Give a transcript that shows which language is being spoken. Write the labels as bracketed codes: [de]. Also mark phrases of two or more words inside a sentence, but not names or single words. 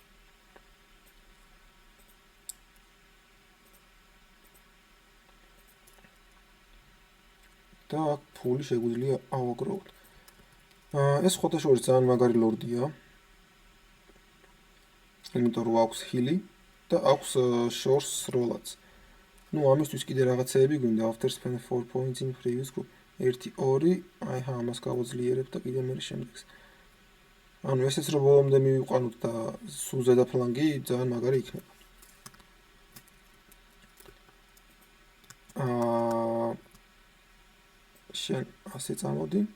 [ka] და აქ ფული შეგვიძლია ავაგროვოთ. ეს ხოთაშორის ძალიან მაგარი ლორდია. იმიტომ რომ აქვს ჰილი და აქვს შორს როლაც. ნუ ამისთვის კიდე რაღაცეები გვინდა [en] after spend 4 points in previous group. [ka] 1 2 აი ამას გავაძლიერებ და კიდე მე შემდეგს. ანუ ესეც რომ ბოლომდე მივიყვანოთ და სულ ზედა ფლანგი ძალიან მაგარი იქნება. შენ ასე წამოდი.